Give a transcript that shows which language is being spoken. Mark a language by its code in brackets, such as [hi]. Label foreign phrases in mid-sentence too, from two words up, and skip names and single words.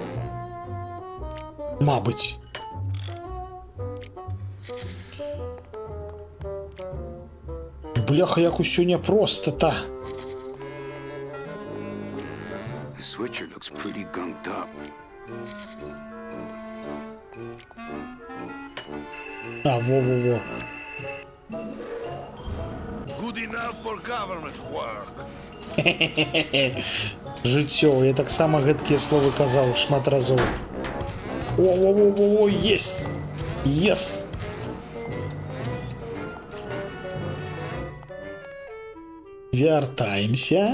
[be] Мабыць. Бляха, як усё няпроста-та. [en] The switcher looks pretty gunked up. [be] А, во-во-во. [en] Good enough for government work. [be] Жыццё, я таксама гэткія словы казаў шмат разоў. О, есть! Yes! Вяртаемся.